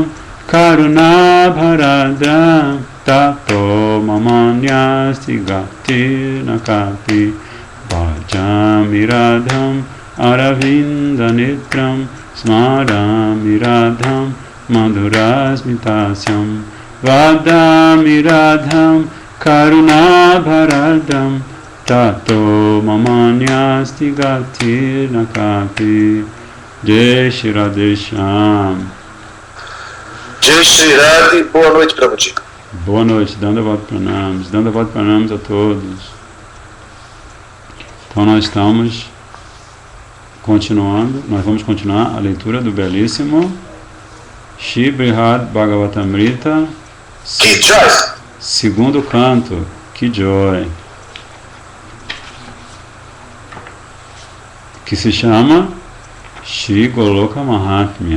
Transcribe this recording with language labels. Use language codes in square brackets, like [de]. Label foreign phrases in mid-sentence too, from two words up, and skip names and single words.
[sa] करुणा भरदम् ततो ममान्यस्ति गति नकापि भजामि राधम् अरविन्द नेत्रम् स्मरामि राधम् मधुरस्मितसम् वदामि राधम् करुणा भरदम् ततो ममान्यस्ति गति नकापि जय श्री राधे श्याम. [hi] जय श्री राधे, [pt] boa noite para você. Boa noite, [sa] दण्डवत् प्रणाम्स [pt] a todos. Então nós vamos continuar a leitura do belíssimo Shri Brihad Bhagavatamrita, segundo canto, que joy, que se chama Shri Goloka Mahatmya.